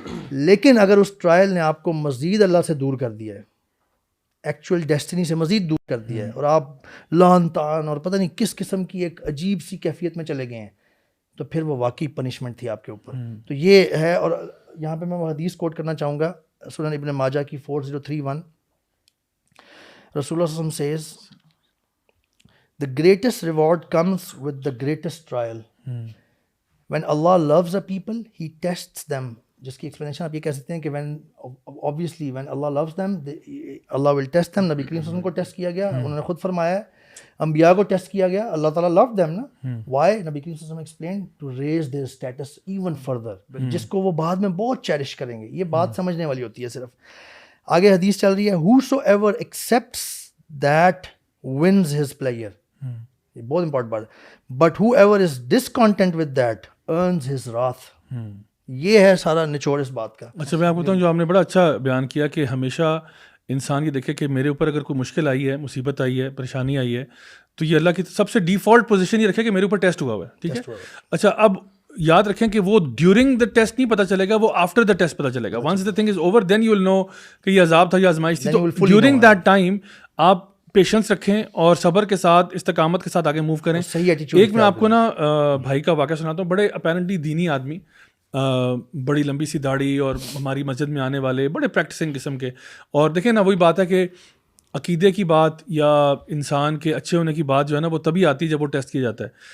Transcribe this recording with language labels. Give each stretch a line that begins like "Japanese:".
Urdu: لیکن اگر اس ٹرائل نے آپ کو مزید اللہ سے دور کر دیا ہے, ایکچوئل ڈیسٹنی سے مزید دور کر دیا ہے, اور آپ لان تان اور پتہ نہیں کس قسم کی ایک عجیب سی کیفیت میں چلے گئے ہیں, تو پھر وہ واقعی پنشمنٹ تھی آپ کے اوپر. تو یہ ہے. اور یہاں پہ میں وہ حدیث کوٹ کرنا چاہوں گا, سنن ابن ماجہ کی 4031.
English: رسول اللہ صلی اللہ علیہ وسلم says, the greatest reward comes with the greatest trial. When Allah loves a people, He tests them.
Urdu: جس کی ایکسپلینیشن آپ یہ کہہ سکتے ہیں کہ
English: when Allah loves them, Allah will test them.
Urdu: نبی کریم صلی اللہ علیہ وسلم کو ٹیسٹ کیا گیا, انہوں نے خود فرمایا ہے. انبیاء کو ٹیسٹ کیا گیا, اللہ تعالیٰ
English: loved them
Urdu: نا.
English: Why? نبی کریم صلی اللہ علیہ وسلم explained to raise their status even further.
Urdu: جس کو وہ بعد میں بہت چیریش کریں گے. یہ بات سمجھنے والی ہوتی ہے صرف. آگے حدیث چل رہی ہے,
English: whosoever accepts that wins his pleasure.
Urdu: یہ بہت امپورٹنٹ بات ہے.
English: But whoever is discontent with that earns his wrath.
Urdu: یہ ہے سارا نچوڑ اس بات کا. اچھا میں آپ کو بتاؤں, جو آپ نے بڑا اچھا بیان کیا کہ ہمیشہ انسان یہ دیکھے کہ میرے اوپر اگر کوئی مشکل آئی ہے, مصیبت آئی ہے, پریشانی آئی ہے, تو یہ اللہ کی سب سے ڈیفالٹ پوزیشن یہ رکھے کہ میرے اوپر ٹیسٹ ہوا ہوا ہے. ٹھیک ہے. اچھا اب یاد رکھیں کہ وہ
English: during the test
Urdu: نہیں پتہ چلے گا, وہ
English: after the test
Urdu: پتہ چلے گا.
English: once the thing is over then you will know
Urdu: کہ یہ عذاب تھا یا آزمائش تھی. تو ڈیورنگ دیٹ ٹائم آپ پیشنس رکھیں اور صبر کے ساتھ, استقامت کے ساتھ آگے موو کریں. ایک میں آپ کو نا بھائی کا واقعہ سناتا ہوں. بڑے اپیرنٹلی دینی آدمی, بڑی لمبی سی داڑھی, اور ہماری مسجد میں آنے والے, بڑے پریکٹسنگ قسم کے. اور دیکھیں نا وہی بات ہے کہ عقیدے کی بات یا انسان کے اچھے ہونے کی بات جو ہے نا وہ تبھی آتی ہے جب وہ ٹیسٹ کیا جاتا ہے.